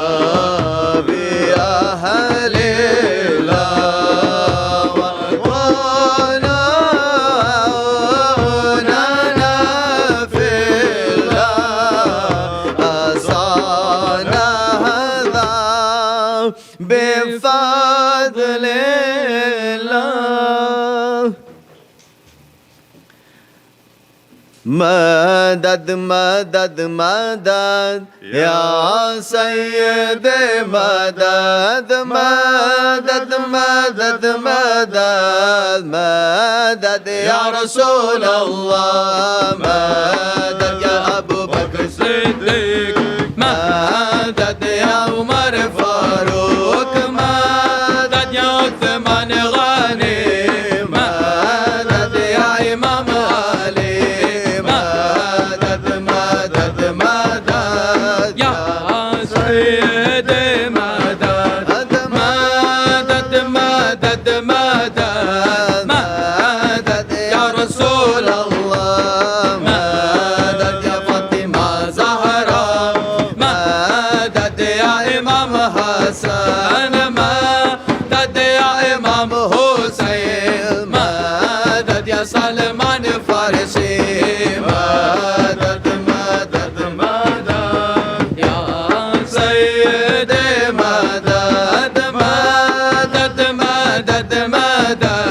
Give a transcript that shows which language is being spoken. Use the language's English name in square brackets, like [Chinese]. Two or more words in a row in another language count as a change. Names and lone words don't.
[Arabic] بأهل الله ونعوننا في الله أصانا هذا بفضل الله مدد مدد مدد يا سيدي مدد مدد مدد مدد مدد يا رسول الله مدد يا أبو بكر الصديق مدد يا عمر فاروق مدد يا عثمان غني مدد يا إمام علي مدد مدد مدد يا سيدي مدد مدد مدد مدد مدد يا رسول الله مدد يا فاطمة زهرا مدد يا إمام حسن مدد يا إمام حسين مدد يا سلمان فارسي مدد مدد مدد يا سيدي مدد مدد مدد مدد